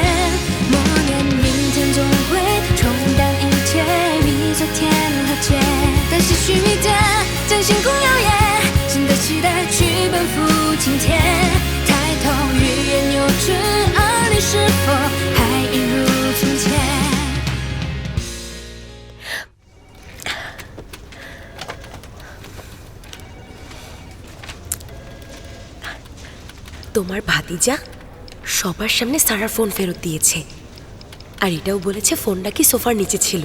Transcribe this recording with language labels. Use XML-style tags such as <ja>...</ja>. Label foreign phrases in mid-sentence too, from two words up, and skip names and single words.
<zh>默念明天总会冲淡一切，与昨天和解。但些许迷点，将星空耀眼，新的期待去奔赴今天。抬头欲言又止，而你是否还一如从前？</zh> <bn>তোমার ভাতিজা সবার সামনে সারার ফোন ফেরত দিয়েছে, আর এটাও বলেছে ফোনটা কি সোফার নিচে ছিল।</bn>